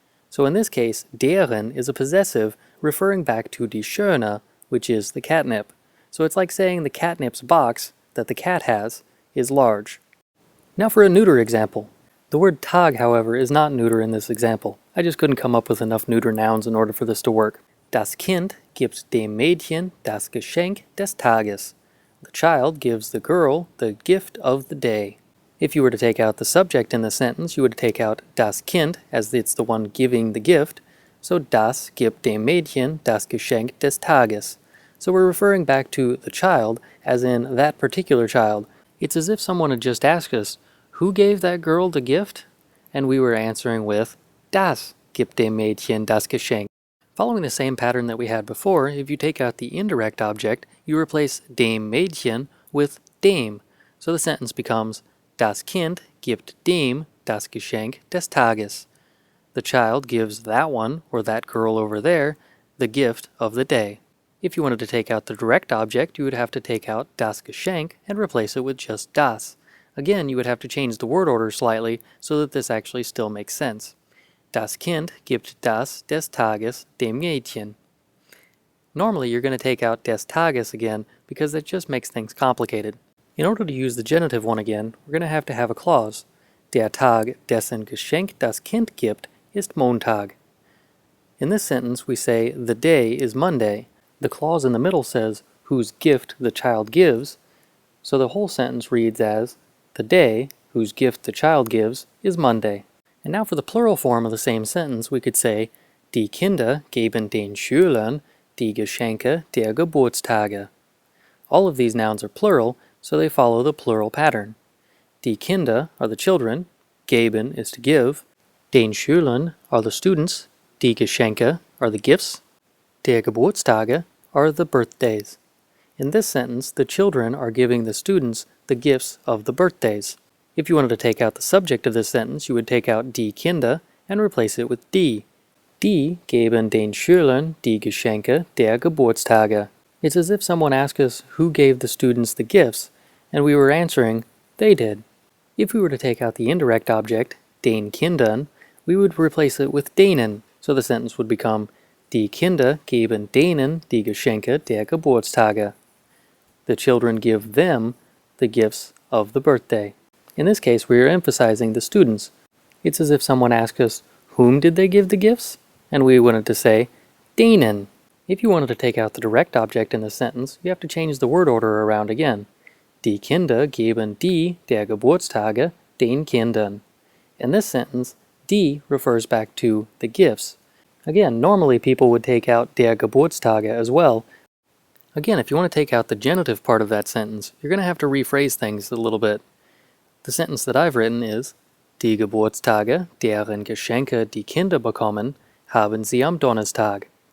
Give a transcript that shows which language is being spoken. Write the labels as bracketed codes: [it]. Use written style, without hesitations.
[en] So in this case, deren is a possessive referring back to die Schöne, which is the catnip. So it's like saying the catnip's box that the cat has is large. Now for a neuter example. The word Tag, however, is not neuter in this example. I just couldn't come up with enough neuter nouns in order for this to work. [de] Das Kind gibt dem Mädchen das Geschenk des Tages. [en] The child gives the girl the gift of the day. If you were to take out the subject in the sentence, you would take out das Kind, as it's the one giving the gift. [de] So das gibt dem Mädchen das Geschenk des Tages. [en] So we're referring back to the child, as in that particular child. It's as if someone had just asked us, who gave that girl the gift? And we were answering with, [de] Das gibt dem Mädchen das Geschenk. [en] Following the same pattern that we had before, if you take out the indirect object, you replace dem Mädchen with dem. So the sentence becomes, [de] Das Kind gibt dem das Geschenk des Tages. [en] The child gives that one, or that girl over there, the gift of the day. If you wanted to take out the direct object, you would have to take out das Geschenk and replace it with just das. Again, you would have to change the word order slightly so that this actually still makes sense. [de] Das Kind gibt das des Tages dem Mädchen. [en] Normally, you're going to take out des Tages again because that just makes things complicated. In order to use the genitive one again, we're going to have a clause. [de] Der Tag, dessen Geschenk das Kind gibt, ist Montag. [en] In this sentence, we say the day is Monday. The clause in the middle says whose gift the child gives, so the whole sentence reads as the day, whose gift the child gives, is Monday. And now for the plural form of the same sentence, we could say [de] Die Kinder geben den Schülern die Geschenke der Geburtstage. [en] All of these nouns are plural, so they follow the plural pattern. Die Kinder are the children, geben is to give, den Schülern are the students, die Geschenke are the gifts, der Geburtstage are the birthdays. In this sentence, the children are giving the students the gifts of the birthdays. If you wanted to take out the subject of this sentence, you would take out die Kinder and replace it with die. [de] Die geben den Schülern die Geschenke der Geburtstage. [en] It's as if someone asked us who gave the students the gifts, and we were answering, they did. If we were to take out the indirect object, den Kindern, we would replace it with denen, so the sentence would become, [de] Die Kinder geben denen die Geschenke der Geburtstage. [en] The children give them the gifts of the birthday. In this case, we are emphasizing the students. It's as if someone asked us, whom did they give the gifts? And we wanted to say, denen. If you wanted to take out the direct object in the sentence, you have to change the word order around again. [de] Die Kinder geben die der Geburtstage den Kindern. [en] In this sentence, die refers back to the gifts. Again, normally people would take out der Geburtstage as well. Again, if you want to take out the genitive part of that sentence, you're going to have to rephrase things a little bit. The sentence that I've written is [de] Die Geburtstage, deren Geschenke die Kinder bekommen, haben sie am Donnerstag.